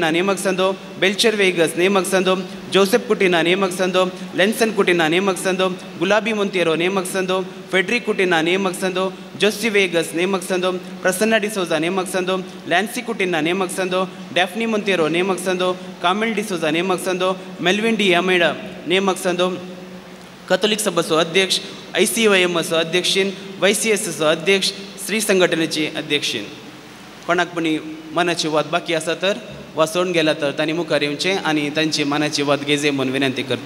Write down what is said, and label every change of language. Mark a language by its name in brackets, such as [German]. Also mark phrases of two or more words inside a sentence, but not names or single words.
[Konkani] ನೇಮಕ ಸಂದು, ಬೆಲ್ಚರ್ ವೇಗಸ್ ನೇಮಕ ಸಂದು, ಜೋಸೆಫ್ ಕುಟಿನಾ ನೇಮಕ ಸಂದು, ಲೆನ್ಸನ್ ಕುಟಿನಾ ನೇಮಕ ಸಂದು, ಗುಲಾಬಿ ಮೊಂತಿಯರೋ ನೇಮಕ ಸಂದು, ಫೆಡ್ರಿಕ್ ಕುಟಿನಾ ನೇಮಕ ಸಂದು, ಜೋಸಿ ವೇಗಸ್ ನೇಮಕ ಸಂದು, ಪ್ರಸನ್ನ ಡಿಸೋಜಾ ನೇಮಕ ಸಂದು, ಲ್ಯಾನ್ಸಿ ಕುಟಿನಾ ನೇಮಕ ಸಂದು, ಡ್ಯಾಫ್ನಿ ಮೊಂತಿಯರೋ ನೇಮಕ ಸಂದು, ಕಾಮಿಲ್ ಡಿಸೋಜಾ ನೇಮಕ ಸಂದು, ಮೆಲ್ವಿನ್ ಡಿ ಅಮೇಡಾ ನೇಮಕ संदो, कॅथोलिक सभाचो अध्यक्ष, ICYMचो अध्यक्षीन, YCSचो अध्यक्ष, स्त्री संघटनेची अध्यक्षीन. कोणाक पण मनाची वाद बाकी आसा तर वाचून गेला तर तांणी मुखार येवचें आनी तांची मनाची वाद घेजे म्हणून विनंती करता.